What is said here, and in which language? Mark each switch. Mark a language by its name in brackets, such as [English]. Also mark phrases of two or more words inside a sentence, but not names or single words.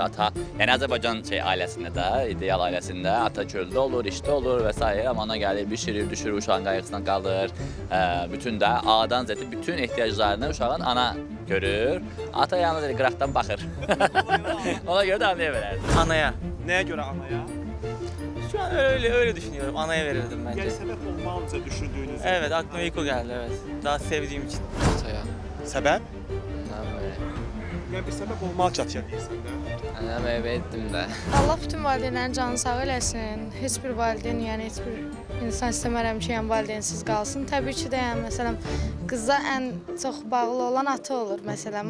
[Azerbaijani] Ata, yəni Azərbaycan ailəsində də, ideal ailəsində ata çöldə olur, işdə olur və s. Amma ana gəlir, bişirir, düşürür, uşağın qayğısından qalır. Bütün də A'dan Z-ə bütün ehtiyaclarını uşağın ana görür. Ata yalnız qıraqdan baxır. Ona görə də anaya verərdim. Anaya. Nəyə görə anaya? [Turkish] Şu an öyle düşünüyorum. Anaya verirdim bence. [Azerbaijani] Yəni səbəb olmalıca düşündüyünüz. [Turkish] Evet, aklıma ilk o geldi, evet. Daha sevdiğim için. [Azerbaijani] Ataya. Səbəb? Nə belə. Yəni bir səbəb olmalı çatıya deyirsən də. Ana verdim də. Allah bütün valideynlərin canını sağ eləsin. Heç bir valideyn, yəni heç bir insan istəmərəm ki, yəni valideynsiz qalsın. Təbii ki də, yəni məsələn, qıza ən çox bağlı olan ata olur məsələn.